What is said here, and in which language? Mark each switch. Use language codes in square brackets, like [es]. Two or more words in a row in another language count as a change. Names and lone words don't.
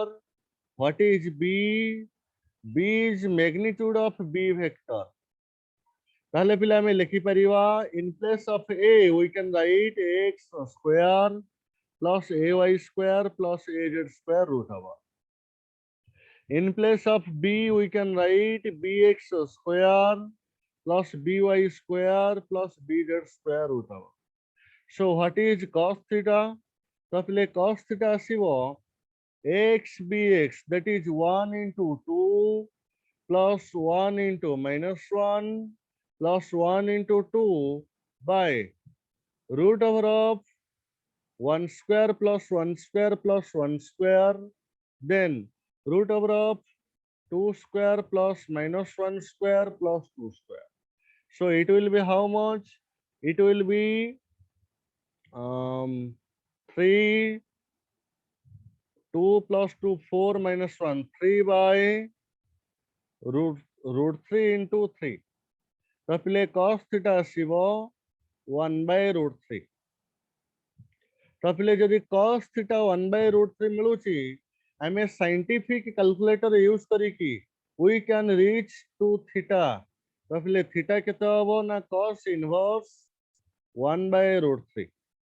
[en] What is B? B is magnitude of B vector. [or] ତାହାଲେ ପିଲେ ହମେ ଲିଖି ପାରିବା [en] in place of A we can write x square plus ay square plus az square root over. In place of B we can write bx square plus by square plus bz square root over. So what is cos theta? [or] ତ ପିଲେ [en] cos theta आसीबो x bx that is 1 into 2 plus 1 into minus 1 plus 1 into 2 by root over of 1 square plus 1 square plus 1 square, then root over of 2 square plus minus 1 square plus 2 square. So it will be how much? It will be 3 2 plus 2 4 minus 1 3 by root 3 into 3. [or] ତ ପିଲେ [en] cos theta आसीबो 1 by root 3. [or] ତ ପିଲେ ଯଦି [en] cos theta 1 by root 3 [or] ମିଳୁଛି ହମେ [en] scientific calculator use [or] କରି କି [en] we can reach to theta. [or] ତ ପିଲେ [en] theta [or] କେତେ ହବ ନା [en] cos inverse 1 by root 3.